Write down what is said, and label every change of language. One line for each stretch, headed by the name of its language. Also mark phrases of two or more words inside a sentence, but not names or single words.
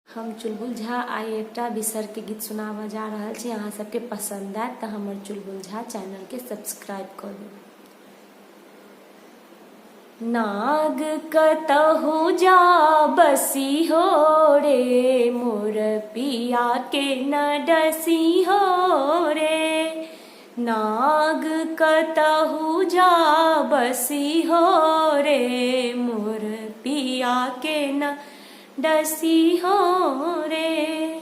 Maithili: हम चुलबुल झा आइ एकटा बिसर के गीत सुनाबऽ जा रहल छी। अहाँ सबके पसंद आयत तऽ हमर चुलबुल झा चैनल के सब्सक्राइब करू। नाग कतहु जा बसी हो रे, मोर पिया के न डसी हो रे। नाग कतहु जा बसी हो रे, मोर पिया के न डसी हो रे।